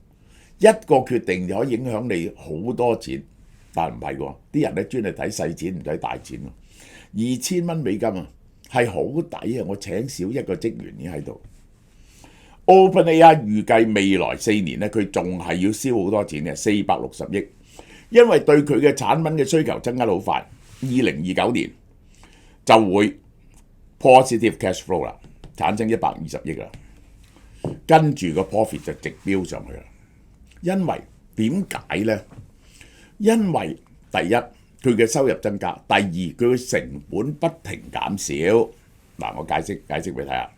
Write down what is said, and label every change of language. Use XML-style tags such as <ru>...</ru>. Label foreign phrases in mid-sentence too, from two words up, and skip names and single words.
<yue>一個決定就可以影響你好多錢，但唔係喎，啲人咧專係睇細錢唔睇大錢喎。2000蚊美金啊，係好抵啊！我請少一個職員已經喺度。OpenAI 預計未來4年咧，佢仲係要燒好多錢嘅，460億，因為對佢嘅產品嘅需求增加得好快。2029年就會</yue> <en>positive cash flow</en> <yue>啦，產生120億啦，跟住個 profit 就直飆上去啦。因為點解呢？因為第一佢嘅收入增加，第二佢嘅成本不停減少。嗱，我解釋俾你睇下。</yue>